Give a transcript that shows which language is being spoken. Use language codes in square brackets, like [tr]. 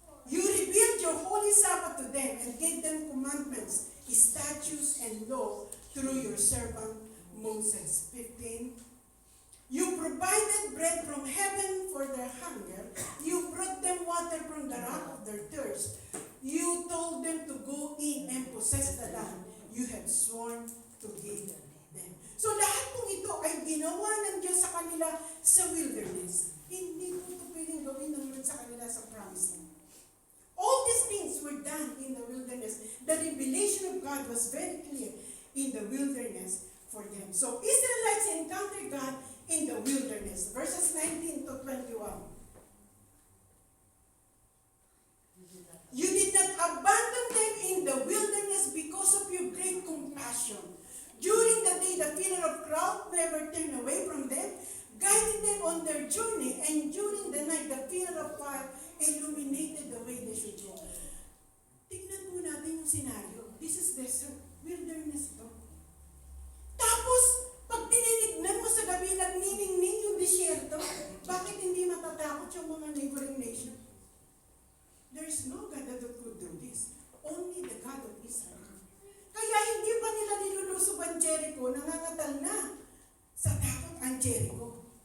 [en] You revealed your holy Sabbath to them and gave them commandments, statutes, and law through your servant Moses. 15. You provided bread from heaven for their hunger. You brought them water from the rock of their thirst. You told them to go in and possess the land you have sworn to give them. [tl] So lahat po ito ay ginawa ng Diyos sa kanila sa wilderness. Hindi po ito pwedeng gawin ng Lord sa kanila sa promised land. [en] All these things were done in the wilderness. The revelation of God was very clear in the wilderness for them. So Israelites encountered God in the wilderness. Verses 19 to 21. You did not abandon them in the wilderness because of your great compassion. During the day, the pillar of cloud never turned away from them, guiding them on their journey, and during the night, the pillar of fire illuminated the way they should go. [tl] Tignan po natin yung scenario. [en] This is desert, [tl] wilderness to. Tapos, pag tinignan mo sa gabi, nagniningning yung disyerto, bakit hindi matatakot yung mga neighboring nation? [en] There's no God that could do this. Only the God of Israel. [tl] Kaya hindi pa nila nilulusob ang Jericho, nangangatal na sa takot ang Jericho.